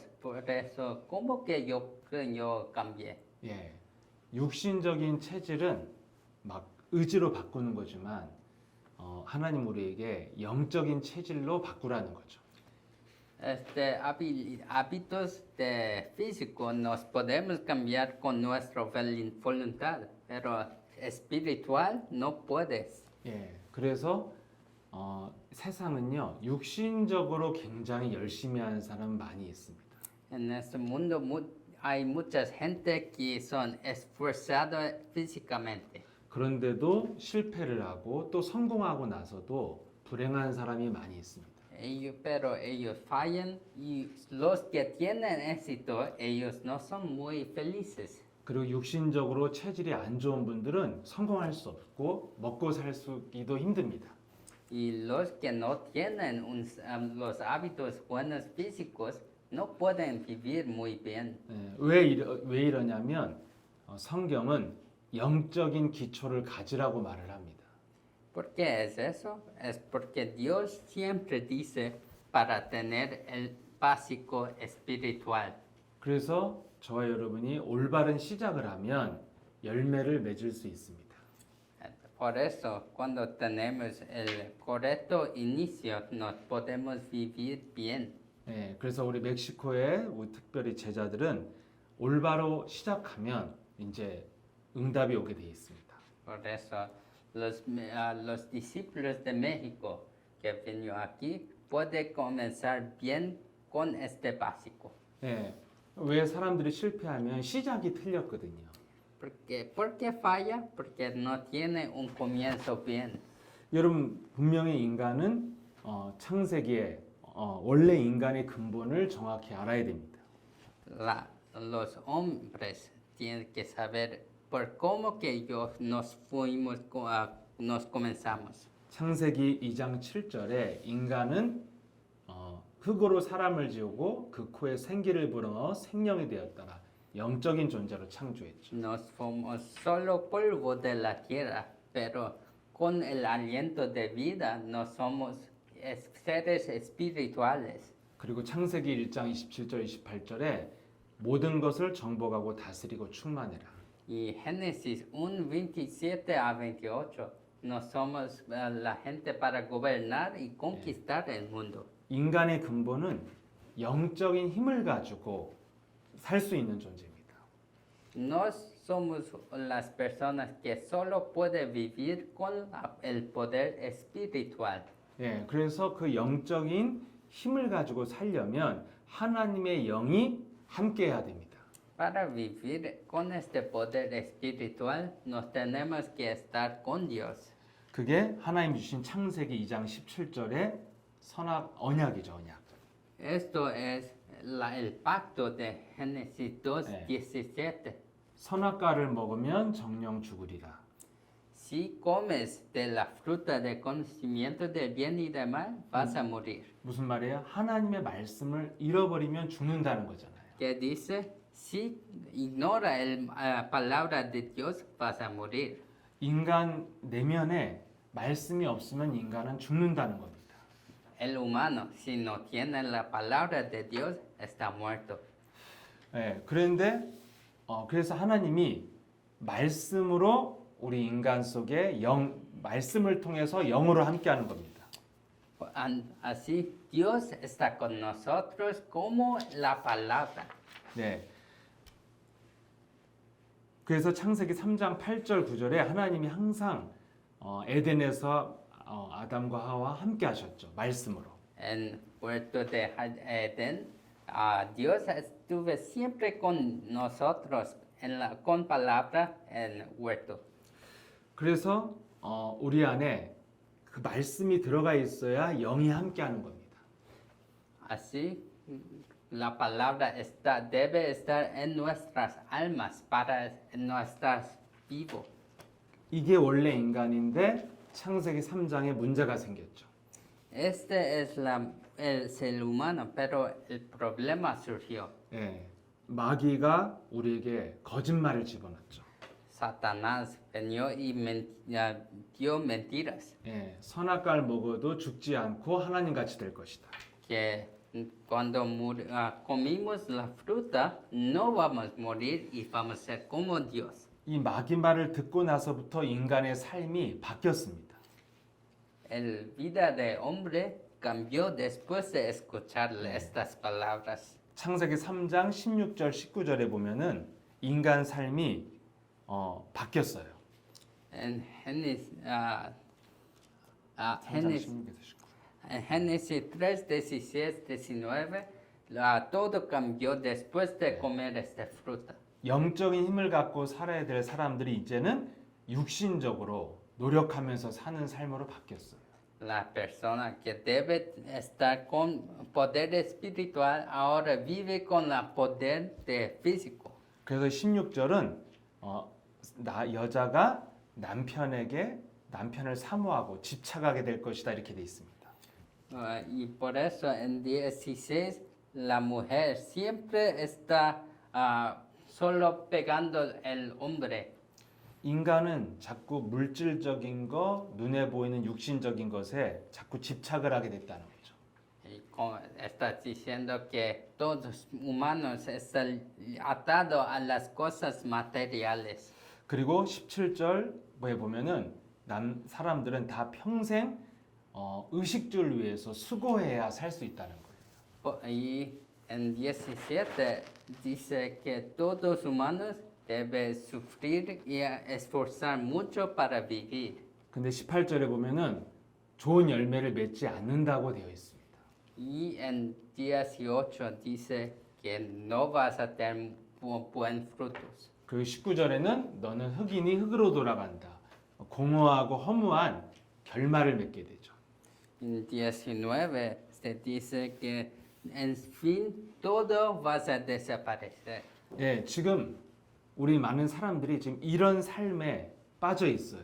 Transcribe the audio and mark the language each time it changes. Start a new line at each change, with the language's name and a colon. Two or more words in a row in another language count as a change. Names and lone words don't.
Spanish: Por eso, ¿cómo que yo cambié?
Korean: 예, 육신적인 체질은 막 의지로 바꾸는 거지만 하나님 우리에게 영적인 체질로 바꾸라는 거죠.
Spanish: Hábitos de físico nos podemos cambiar con nuestra voluntad, pero espiritual no puedes.
Korean: 예, 그래서 세상은요 육신적으로 굉장히 열심히 하는 사람 많이 있습니다.
Spanish: En este mundo hay mucha gente que son esforzados físicamente,
Korean: 그런데도 실패를 하고 또 성공하고 나서도 불행한 사람이 많이 있습니다.
Spanish: pero ellos fallan y los que tienen éxito, ellos no son muy felices.
Korean: 그리고 육신적으로 체질이 안 좋은 분들은 성공할 수 없고 먹고 살기도 힘듭니다.
Spanish: Y los que no tienen los hábitos buenos físicos no pueden vivir muy bien.
Korean: 예, 왜 이러냐면 성경은 영적인 기초를 가지라고 말을 합니다.
Spanish: ¿Por qué es eso? Es porque Dios siempre dice para tener el básico espiritual.
Korean: 그래서 저와 여러분이 올바른 시작을 하면 열매를 맺을 수 있습니다.
Spanish: Por eso, cuando tenemos el correcto inicio, nos podemos vivir bien.
Korean: 예, 그래서 우리 멕시코의 우리 특별히 제자들은 올바로 시작하면 이제 응답이 오게 돼 있습니다.
Spanish: Por eso, los discípulos de México que vinieron aquí pueden comenzar bien con este básico.
Korean: 예, 왜 사람들이 실패하면 시작이 틀렸거든요.
Spanish: ¿Por qué falla? Porque no tiene un comienzo bien.
Korean: 여러분 분명히 인간은 창세기에 원래 인간의 근본을 정확히 알아야 됩니다.
Spanish: Los hombres tienen que saber por cómo que nos fuimos, nos comenzamos.
Korean: 창세기 2장 7절에 인간은 흙으로 사람을 지우고 그 코에 생기를 불어넣어 생명이 되었다가 영적인 존재로 창조했죠.
Spanish: Nos fuimos solo polvo de la tierra, pero con el aliento de vida nos somos seres espirituales.
Korean: 그리고 창세기 1장 27절 28절에 모든 것을 정복하고 다스리고 충만해라.
Spanish: Y Génesis 1, 27 a 28, no somos la gente para gobernar y conquistar el mundo.
Korean: 인간의 근본은 영적인 힘을 가지고 살 수 있는 존재입니다.
Spanish: No somos las personas que solo pueden vivir con el poder espiritual.
Korean: 예, 그래서 그 영적인 힘을 가지고 살려면 하나님의 영이 함께해야 됩니다.
Spanish: Para vivir con este poder espiritual, nos tenemos que estar con Dios.
Korean: 그게 하나님 주신 창세기 2장 17절의 언약이죠, 언약.
Spanish: Esto es el pacto de Génesis 2, Eh. 17.
Korean: 선악과를 먹으면 정령 죽으리라.
Spanish: Si comes de la fruta del conocimiento del bien y del mal, vas a morir.
Korean: 무슨 말이에요? 하나님의 말씀을 잃어버리면 죽는다는 거잖아요.
Spanish: Que dice, si ignora la palabra de Dios, vas a morir.
Korean: 인간 내면에 말씀이 없으면 인간은 죽는다는 겁니다.
Spanish: El humano, si no tiene la palabra de Dios, está muerto.
Korean: 예, 그런데 그래서 하나님이 말씀으로 우리 인간 속에 말씀을 통해서 영으로 함께하는 겁니다.
Spanish: Así, Dios está con nosotros como la palabra.
Korean: 네. 그래서 창세기 3장 8절 9절에 ha나님이 항상 에덴에서 아담과 하와 함께 하셨죠. 말씀으로.
Spanish: En Puerto de Edén, Dios estuvo siempre con nosotros con palabra en huerto.
Korean: 그래서 우리 안에 그 말씀이 들어가 있어야 영이 함께 하는 겁니다.
Spanish: Así, la palabra debe estar en nuestras almas para no estar vivo.
Korean: 이게 원래 인간인데 창세기 3장에 문제가 생겼죠.
Spanish: Este es el ser humano, pero el problema surgió.
Korean: 예, 마귀가 우리에게 거짓말을 집어넣었죠.
Spanish: Satanás vino y dio mentiras,
Korean: 예, 선악과를 먹어도 죽지 않고 하나님 같이 될 것이다.
Spanish: que cuando comimos la fruta no vamos a morir y vamos a ser como Dios.
Korean: 이 마귀 말을 듣고 나서부터 인간의 삶이 바뀌었습니다.
Spanish: El vida de hombre cambió después de escuchar estas palabras.
Korean: 창세기 3장 16절 19절에 보면은 인간 삶이 바뀌었어요.
Spanish: En Génesis, Génesis 16에서 19. en Génesis 3, 16, 19, todo cambió después de comer esta fruta.
Korean: 영적인 힘을 갖고 살아야 될 사람들이 이제는 육신적으로 노력하면서 사는 삶으로 바뀌었어요.
Spanish: La persona que debe estar con poder espiritual ahora vive con el poder de físico.
Korean: 그래서 16절은 여자가 남편을 사모하고 집착하게 될 것이다 이렇게 돼 있습니다.
Spanish: Y por eso en 16 la mujer siempre está solo pegando el hombre.
Korean: 인간은 자꾸 물질적인 거, 눈에 보이는 육신적인 것에 자꾸 집착을 하게 됐다는 거죠.
Spanish: Y está diciendo que todos humanos están atados a las cosas materiales.
Korean: 그리고 17절에 보면은 사람들은 다 평생 의식주를 위해서 수고해야 살 수 있다는 거예요.
Spanish: Y en 17 dice que todos humanos deben sufrir y esforzar mucho para vivir.
Korean: 근데 18절에 보면은 좋은 열매를 맺지 않는다고 되어 있습니다.
Spanish: Y en 18 dice que no vas a tener buen frutos.
Korean: 그리고 19절에는 너는 흙이니 흙으로 돌아간다. 공허하고 허무한 결말을 맺게 되죠.
Spanish: En 19 se dice que en fin todo vas a desaparecer.
Korean: 예, 지금 우리 많은 사람들이 지금 이런 삶에 빠져 있어요.